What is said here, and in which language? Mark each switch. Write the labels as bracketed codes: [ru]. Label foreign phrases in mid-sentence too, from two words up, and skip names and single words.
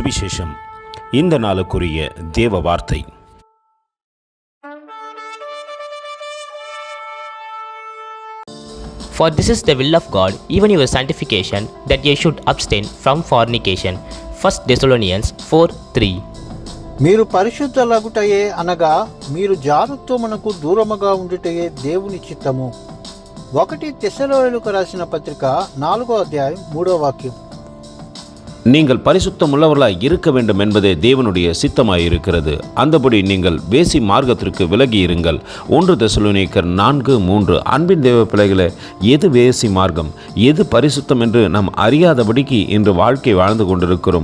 [ta] சுவிசேஷம். இந்த நாளுக்குரிய தேவ வார்த்தை. [en] For this is the will of God, even your sanctification, that ye should abstain from fornication. 1 Thessalonians 4:3. [te] మీరు పరిశుద్ధులగుటయే అనగా మీరు జారత్వమునకు దూరముగా ఉండుటయే దేవుని చిత్తము. 1 తెస్సలోనికీయులకు రాసిన పత్రిక 4వ అధ్యాయం 3వ వాక్యం. [ta] நீங்கள் பரிசுத்தம் உள்ளவர்களாய் இருக்க வேண்டும் என்பதே தேவனுடைய சித்தமாயிருக்கிறது. அந்தபடி நீங்கள் வேசி மார்க்கத்திற்கு விலகி இருங்கள். 1 தெசலோனிக்கர் 4:3. அன்பின் தேவ பிள்ளைகளே, எது வேசி மார்க்கம், எது பரிசுத்தம் என்று நாம் அறியாதபடிக்கு இன்று வாழ்க்கை வாழ்ந்து கொண்டிருக்கிறோம்.